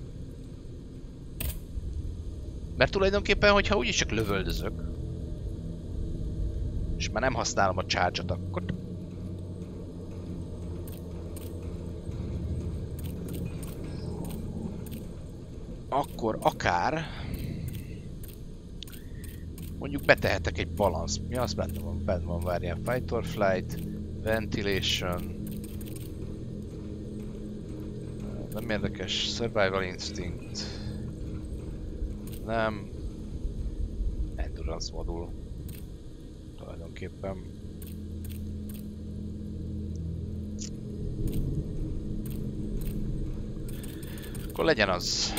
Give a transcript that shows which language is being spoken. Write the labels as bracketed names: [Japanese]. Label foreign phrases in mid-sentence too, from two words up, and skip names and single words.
[Hungarian] Mert tulajdonképpen, hogyha úgyis csak lövöldözök, és már nem használom a charge-ot, akkor akár mondjuk betehetek egy balance. Mi az benne van, várjál. [English] Fight or flight, ventilation. [Hungarian] Nem érdekes. [English] Survival instinct. Nem. [Hungarian] Endurance modul. Tulajdonképpen. Akkor legyen az.